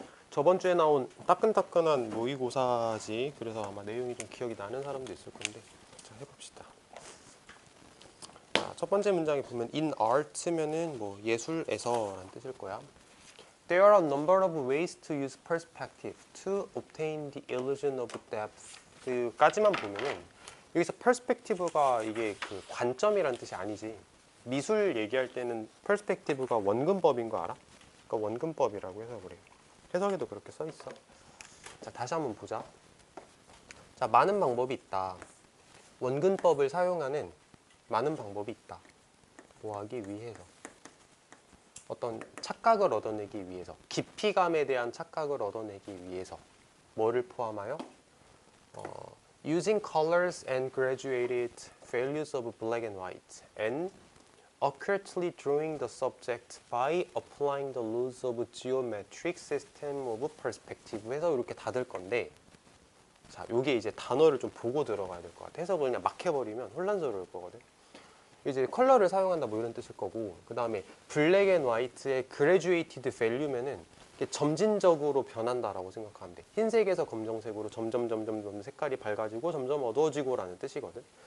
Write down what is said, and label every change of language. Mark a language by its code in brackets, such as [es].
[ko] 저번 주에 나온 따끈따끈한 모의고사지. 그래서 아마 내용이 좀 기억이 나는 사람도 있을 건데, 자, 해봅시다. 자, 첫 번째 문장에 보면 in art면은 뭐 예술에서라는 뜻일 거야. [en] There are a number of ways to use perspective to obtain the illusion of depth. [ko] 까지만 보면은 여기서 perspective가 이게 그 관점이란 뜻이 아니지. 미술 얘기할 때는 perspective가 원근법인 거 알아? 그러니까 원근법이라고 해서 그래. 해석에도 그렇게 써 있어. 자, 다시 한번 보자. 자, 많은 방법이 있다. 원근법을 사용하는 많은 방법이 있다. 뭐 하기 위해서. 어떤 착각을 얻어내기 위해서, 깊이감에 대한 착각을 얻어내기 위해서 뭐를 포함하여? [en] Using colors and graduated values of black and white and accurately drawing the subject by applying the rules of geometric system of perspective [ko] 해서 이렇게 닫을 건데, 자, 요게 이제 단어를 좀 보고 들어가야 될 것 같아. 해석을 그냥 막 해버리면 혼란스러울 거거든. 이제 컬러를 사용한다 뭐 이런 뜻일 거고, 그 다음에 블랙 앤 화이트의 graduated value면은 점진적으로 변한다라고 생각하면 돼. 흰색에서 검정색으로 점점 색깔이 밝아지고 점점 어두워지고라는 뜻이거든.